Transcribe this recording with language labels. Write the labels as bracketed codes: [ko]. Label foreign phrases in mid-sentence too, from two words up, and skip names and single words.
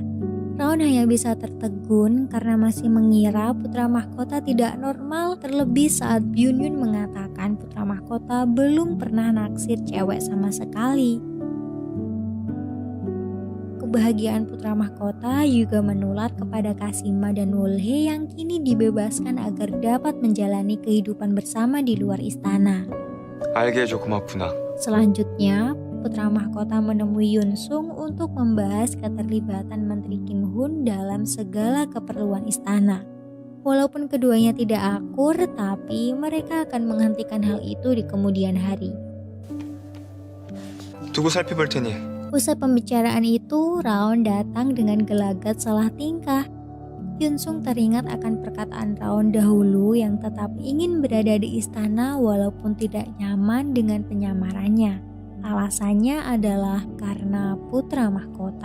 [id] Raon hanya bisa tertegun karena masih mengira putra mahkota tidak normal, terlebih saat Byun-yun mengatakan putra mahkota belum pernah naksir cewek sama sekali. Kebahagiaan putra mahkota juga menular kepada Kasima dan Wol-hye yang kini dibebaskan agar dapat menjalani kehidupan bersama di luar istana. [ko] 알게 해줘 고맙구나. [id] Selanjutnya, putra mahkota menemui Yunsung untuk membahas keterlibatan Menteri Kim Hun dalam segala keperluan istana. Walaupun keduanya tidak akur, tapi mereka akan menghentikan hal itu di kemudian hari. [ko] 두고 살펴볼 테니. [id] Usai pembicaraan itu, Raon datang dengan gelagat salah tingkah. Yunsung teringat akan perkataan Raon dahulu yang tetap ingin berada di istana walaupun tidak nyaman dengan penyamarannya. Alasannya adalah karena putra mahkota.